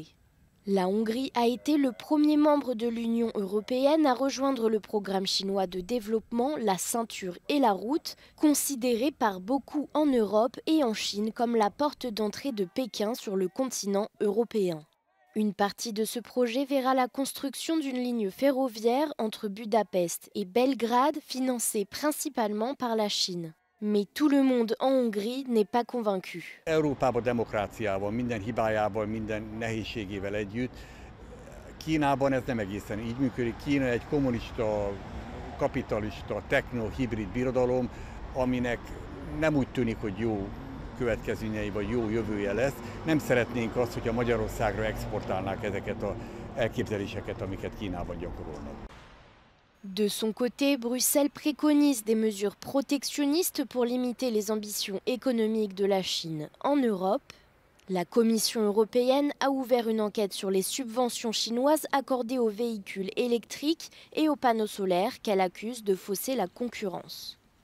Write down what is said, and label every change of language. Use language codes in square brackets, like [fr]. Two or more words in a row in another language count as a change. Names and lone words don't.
[fr] La Hongrie a été le premier membre de l'Union européenne à rejoindre le programme chinois de développement, la ceinture et la route, considéré par beaucoup en Europe et en Chine comme la porte d'entrée de Pékin sur le continent européen. Une partie de ce projet verra la construction d'une ligne ferroviaire entre Budapest et Belgrade, financée principalement par la Chine. Mais tout le monde en Hongrie n'est pas convaincu. [hu] Európában demokráciával, minden hibájával, minden nehézségével együtt. Kínában ez nem egészen így működik. Kína egy kommunista, kapitalista, techno-hibrid birodalom, aminek nem úgy tűnik, hogy jó következményei vagy jó jövője lesz. Nem szeretnénk azt, hogyha Magyarországra exportálnák elképzeléseket, amiket Kínában gyakorolnak. [fr] De son côté, Bruxelles préconise des mesures protectionnistes pour limiter les ambitions économiques de la Chine en Europe. La Commission européenne a ouvert une enquête sur les subventions chinoises accordées aux véhicules électriques et aux panneaux solaires qu'elle accuse de fausser la concurrence.